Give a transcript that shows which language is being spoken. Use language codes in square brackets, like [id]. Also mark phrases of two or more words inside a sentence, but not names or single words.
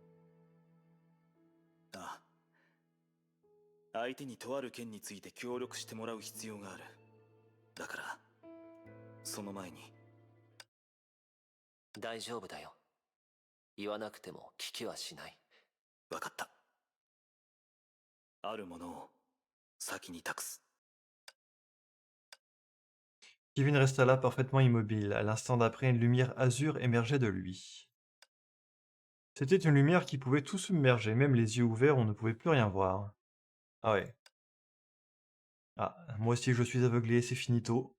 [ja] ああ、相手にとある件について協力してもらう必要がある。だからその前に。大丈夫だよ。言わなくても聞きはしない。分かった。あるものを先に託す。 [fr] Kevin resta là parfaitement immobile. À l'instant d'après, une lumière azur émergeait de lui. C'était une lumière qui pouvait tout submerger, même les yeux ouverts, on ne pouvait plus rien voir. Ah ouais. Ah, moi aussi je suis aveuglé, c'est finito.